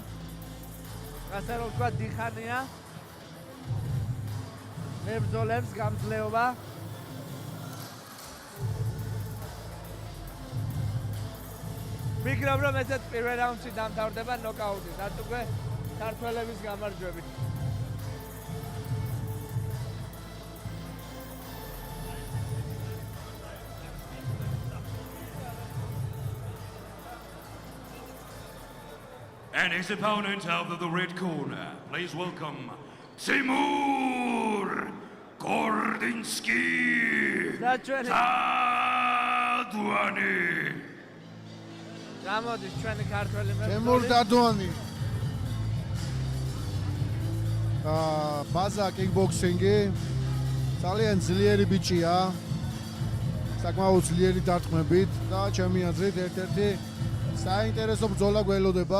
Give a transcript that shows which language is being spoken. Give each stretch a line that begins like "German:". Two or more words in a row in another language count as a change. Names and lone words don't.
Georgian: ასე რომ ვთქვა დიხანია. მებრძოლებს გამძლეობა. ვფიქრობ რომ ესეც პირველ რაუნდში დამთავრდება ნოკაუტით, რაც უკვე ქართველების გამარჯვებით.
English: And his opponent out of the red corner. Please welcome Timur Gordinsky. Dadwani.
Georgian: გამოდის ჩვენი ქართველი მებრძოლი. თემურ დადვანი. ბაზა კიკბოქსინგი. ძალიან ძლიერი ბიჭია. საკმაოდ ძლიერი დარტყმებით და ჩემი აზრით ერთ-ერთი საინტერესო ბრძოლა გველოდება.